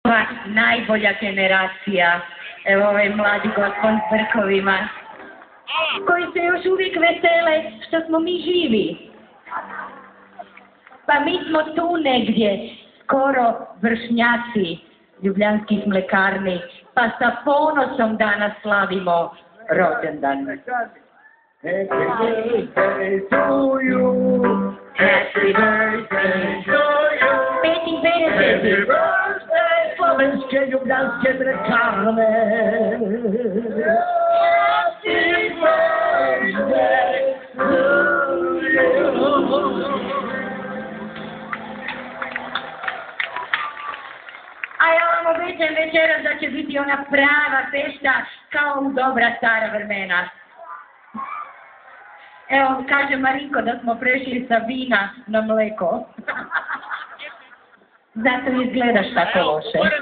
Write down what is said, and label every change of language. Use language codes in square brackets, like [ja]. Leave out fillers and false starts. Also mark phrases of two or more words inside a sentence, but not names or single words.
[sr] ova najbolja generacija, evo ovaj mladi gospod s brkovima, koji se još uvijek vesele što smo mi živi. Pa mi smo tu negdje, skoro vršnjaci ljubljanskih mlekarni, pa sa ponosom danas slavimo rođendan. [en] Happy birthday to you. Happy birthday to you. Happy birthday. [sr] Slovenske ljubljanske mlekarne. [en] Happy birthday to you. [sr] A ja vam obećam večeras da će biti ona prava fešta kao u dobra stara vremena. Evo, kaže Marinko da smo prešli sa vina na mleko. Zato izgledaš tako loše.